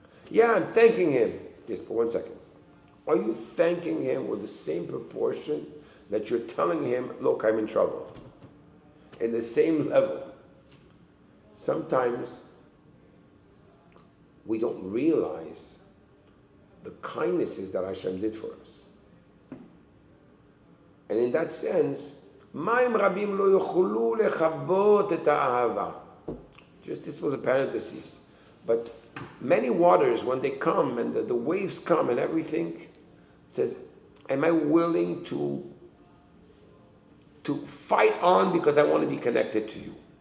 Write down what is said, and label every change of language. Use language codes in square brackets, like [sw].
[en] Yeah, I'm thanking Him. Yes, but 1 second. Are you thanking Him with the same proportion that you're telling Him, look, I'm in trouble? In the same level. Sometimes we don't realize the kindnesses that Hashem did for us. And in that sense, [he] מים רבים לא יוכלו לכבות את האהבה. [en] Just this was a parenthesis. But many waters, when they come and the waves come and everything, says, am I willing to fight on because I want to be connected to you?